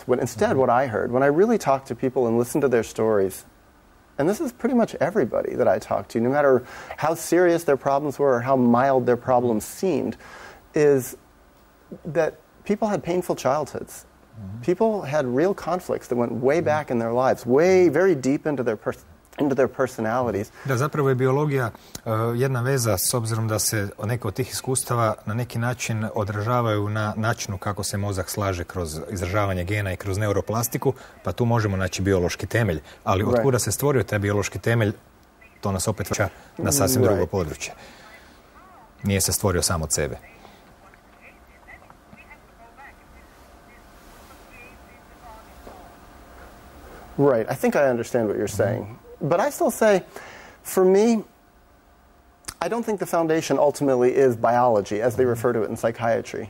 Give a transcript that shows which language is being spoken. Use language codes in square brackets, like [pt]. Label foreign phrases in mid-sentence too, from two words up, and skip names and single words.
[en] When instead, what I heard, when I really talked to people and listened to their stories, and this is pretty much everybody that I talked to, no matter how serious their problems were or how mild their problems seemed, is that people had painful childhoods. People had real conflicts that went way back in their lives, very deep into their personalities. [hr] Da, zapravo je biologija jedna veza s obzirom da se neke od tih iskustava na neki način odražavaju na načinu kako se mozak slaže kroz izražavanje gena i kroz neuroplastiku, pa tu možemo naći biološki temelj. Ali od kuda se stvorio taj biološki temelj, to nas opet vraća na sasvim drugo područje. Nije se stvorio sam od sebe. [en] Right, I think I understand what you're saying. But I still say, for me, I don't think the foundation ultimately is biology, as they refer to it in psychiatry.